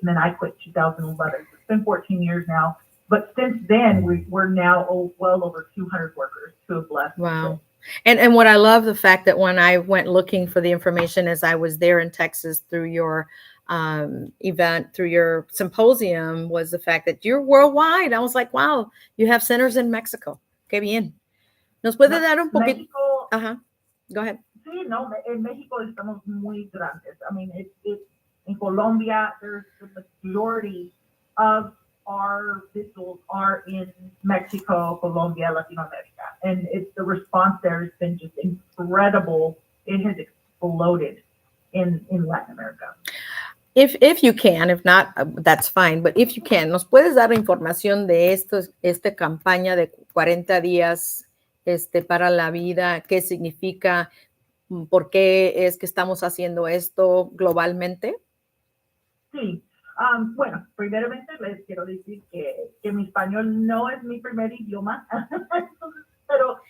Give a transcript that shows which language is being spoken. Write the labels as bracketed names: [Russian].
[English] And then I quit 2011. So it's been 14 years now. But since then, we're now well over 200 workers who have left. Wow. And what I love the fact that when I went looking for the information as I was there in Texas through your event, through your symposium, was the fact that you're worldwide. I was like, wow, you have centers in Mexico. [Spanish] Qué bien. ¿Nos puede dar un poquito? México, [English] Ajá. Go ahead. [Spanish] Sí, no, en México estamos muy grandes. [English] I mean, it's in Colombia, there's the majority of our visuals are in Mexico, Colombia, Latin America. And the response there has been just incredible. It has exploded in Latin America. If you can, if not, that's fine. But if you can, [Spanish] ¿nos puedes dar información de esta campaña de 40 días para la vida? ¿Qué significa? ¿Por qué es que estamos haciendo esto globalmente? Sí. Bueno, primeramente les quiero decir que mi español no es mi primer idioma, pero